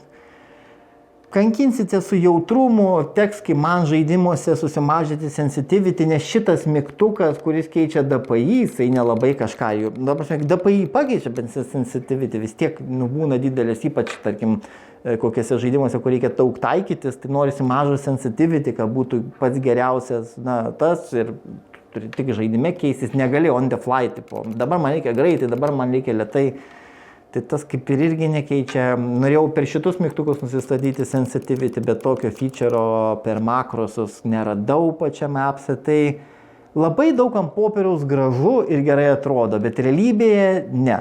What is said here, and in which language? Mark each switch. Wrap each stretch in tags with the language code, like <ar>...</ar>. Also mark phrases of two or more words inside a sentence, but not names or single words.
<lt>Kankinsite su jautrumu, teks kaip man žaidimuose susimažinti sensitivity, nes šitas mygtukas, kuris keičia DPI, jisai nelabai kažką jų. DPI pakeičia, bet sensitivity vis tiek būna didelės, ypač, tarkim, kokiuose žaidimuose, kur reikia daug taikytis, tai norisi mažo sensitivity, kad būtų pats geriausias, tas ir turi tik žaidime keistis, negali</lt> <en>on the fly,</en> <lt>tipo, dabar man reikia greitai, dabar man reikia lėtai. Tai tas kaip ir irgi nekeičia. Norėjau per šitus mygtukus nusistatyti sensitivity, bet tokio feature'o per makrosus neradau pačiame appse. Tai labai daug ant popieriaus gražu ir gerai atrodo, bet realybėje ne.</lt>